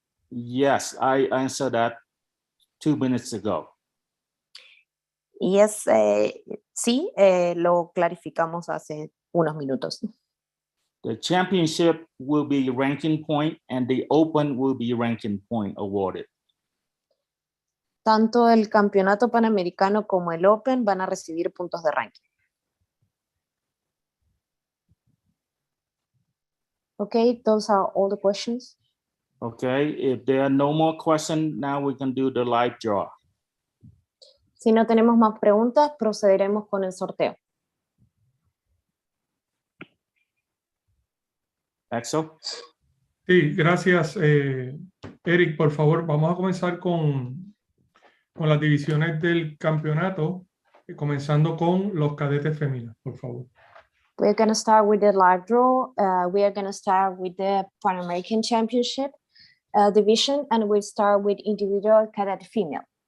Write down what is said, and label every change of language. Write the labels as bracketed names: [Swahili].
[English] Yes, I answered that 2 minutes ago. [Spanish] Yes, sí, lo clarificamos hace unos minutos. [English] The championship will be ranking point and the open will be ranking point awarded. [Spanish] Tanto el campeonato panamericano como el Open van a recibir puntos de ranking. [English] Okay, those are all the questions. Okay, if there are no more questions, now we can do the live draw. [Spanish] Si no tenemos más preguntas, procederemos con el sorteo. Axel? Sí, gracias, Eric. Por favor, vamos a comenzar con las divisiones del campeonato, comenzando con los cadetes femeninos, por favor. [English] We're going to start with the live draw. We are going to start with the Pan American Championship division, and we'll start with individual cadet female.